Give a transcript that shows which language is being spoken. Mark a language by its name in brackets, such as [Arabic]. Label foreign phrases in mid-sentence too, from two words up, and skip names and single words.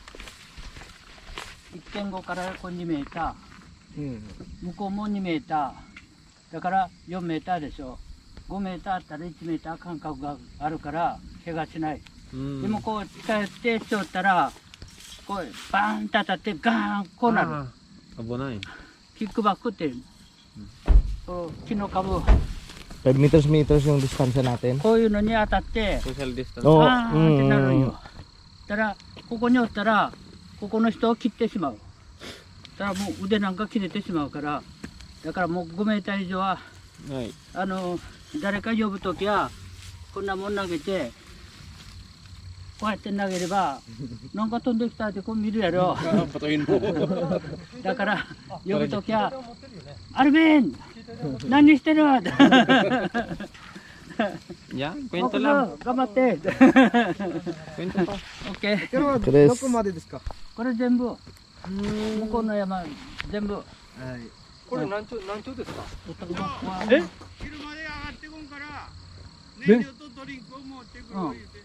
[Japanese] 1.5 からこう2メーター向こうも2メーターだから4メーターでしょ5メーターあったら1メーター間隔があるから怪我しない、でもこう近寄ってしよったらこうバーンと当たってガーンこうなる危ない。キックバックっていうこう木の株 [Filipino] 5 meters yung distansya natin. [Japanese] こういうのに当たって [English] Social distance. [Japanese] おバーンってなるんよだからここにおったらここの人を切ってしまうだからもう腕なんか切れてしまうからだからもう5メーター以上ははい。誰か呼ぶときはこんなもん投げてこうやって投げればなんか飛んできたってこう見るやろ [Filipino] Patuin mo. [Japanese] だから呼ぶときはアルビン何してる [Filipino] Yan, [Japanese] 僕 [Filipino] kwento lang. [Japanese] 頑張って [Filipino] Kwento pa. [Japanese] オッケー Chris. どこまでですか？これ全部向こうの山全部これ何丁ですか？え昼まで上がってこんからえ燃料とドリンクを持ってくる言うて